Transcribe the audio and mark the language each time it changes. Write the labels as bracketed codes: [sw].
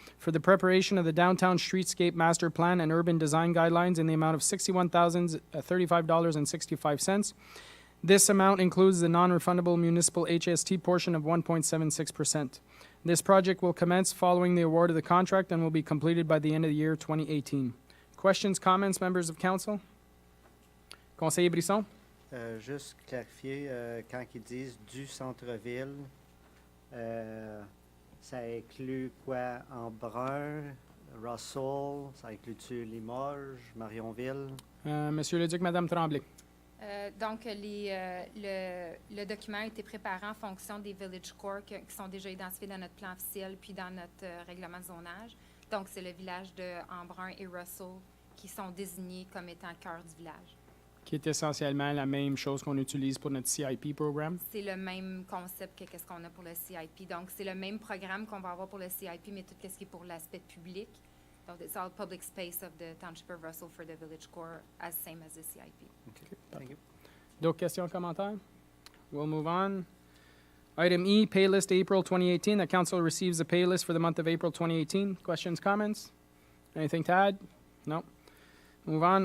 [en] for the preparation of the Downtown Streetscape Master Plan and Urban Design Guidelines in the amount of $61,035.65. This amount includes the non-refundable municipal HST portion of 1.76%. This project will commence following the award of the contract and will be completed by the end of the year 2018. Questions, comments, members of council? [fr] Conseiller Brisson? Juste clarifier, quand ils disent du centre-ville, ça inclut quoi? Embrun, Russell, ça inclut-tu Limoges, Marionville? Monsieur le Duc, Madame Tremblay. Donc, le document a été préparé en fonction des village core qui sont déjà identifiés dans notre plan officiel puis dans notre règlement de zonage. Donc, c'est le village de Embrun et Russell qui sont désignés comme étant cœur du village. Qui est essentiellement la même chose qu'on utilise pour notre CIP programme. C'est le même concept que qu'est-ce qu'on a pour le CIP. Donc, c'est le même programme qu'on va avoir pour le CIP, mais tout ce qui est pour l'aspect public. [en] So it's all public space of the Township of Russell for the village core, as same as the CIP. Thank you. [fr] D'autres questions, commentaires? [en] We'll move on. Item E, pay list April 2018. The council receives the pay list for the month of April 2018. Questions, comments? Anything to add? No. Move on.